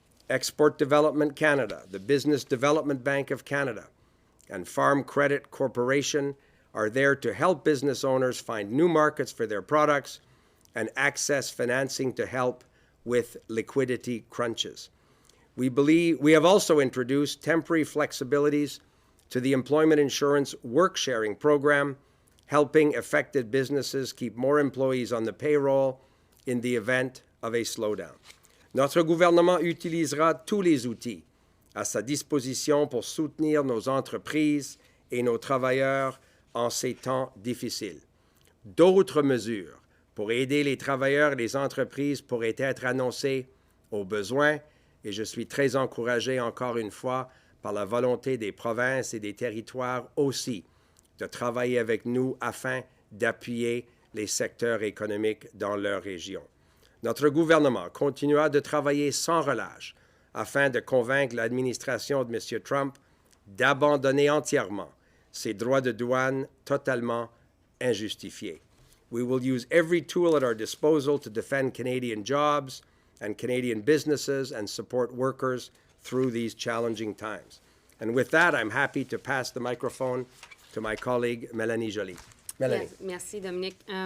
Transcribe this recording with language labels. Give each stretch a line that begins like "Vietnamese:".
English: Export Development Canada, the Business Development Bank of Canada, and Farm Credit Corporation are there to help business owners find new markets for their products and access financing to help with liquidity crunches. We have also introduced temporary flexibilities to the Employment Insurance Work-Sharing Program, helping affected businesses keep more employees on the payroll in the event of a slowdown.
French: Notre gouvernement utilisera tous les outils à sa disposition pour soutenir nos entreprises et nos travailleurs en ces temps difficiles. D'autres mesures pour aider les travailleurs et les entreprises pourraient être annoncées au besoin, et je suis très encouragé encore une fois par la volonté des provinces et des territoires aussi de travailler avec nous afin d'appuyer les secteurs économiques dans leur région. Notre gouvernement continuera de travailler sans relâche afin de convaincre l'administration de M. Trump d'abandonner entièrement ses droits de douane totalement injustifiés.
English: We will use every tool at our disposal to defend Canadian jobs and Canadian businesses and support workers through these challenging times. And with that, I'm happy to pass the microphone to my colleague, Mélanie Joly. Melanie.
French: Yes, merci, Dominique.